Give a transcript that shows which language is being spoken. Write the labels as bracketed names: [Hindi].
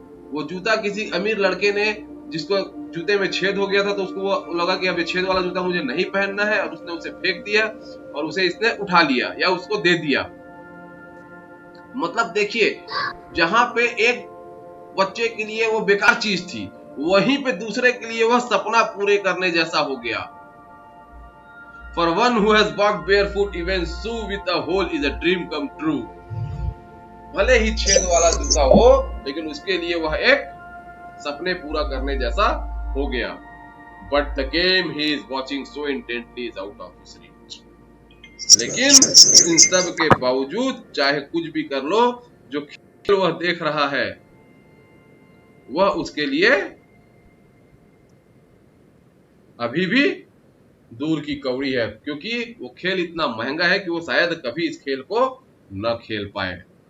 [Hindi] वो जूता किसी अमीर लड़के ने, जिसको जूते में छेद हो गया था, तो उसको वो लगा कि अब ये छेद वाला जूता मुझे नहीं पहनना है, और उसने उसे फेंक दिया और उसे इसने उठा लिया या उसको दे दिया। मतलब देखिए, जहां पे एक बच्चे के लिए वो बेकार चीज थी, वहीं पे दूसरे के लिए वह सपना पूरे करने जैसा हो गया। [English] For one who has walked barefoot, even shoe with a hole is a dream come true. [Hindi] भले ही छेद वाला जूता हो, लेकिन उसके लिए वह एक सपने पूरा करने जैसा हो गया। [English] But the game he is watching so intently is out of his reach. [Hindi] लेकिन इन सब के बावजूद, चाहे कुछ भी कर लो, जो खेल वह देख रहा है वह उसके लिए अभी भी दूर की कौड़ी है, क्योंकि वो खेल इतना महंगा है कि वो शायद कभी इस खेल को न खेल पाए।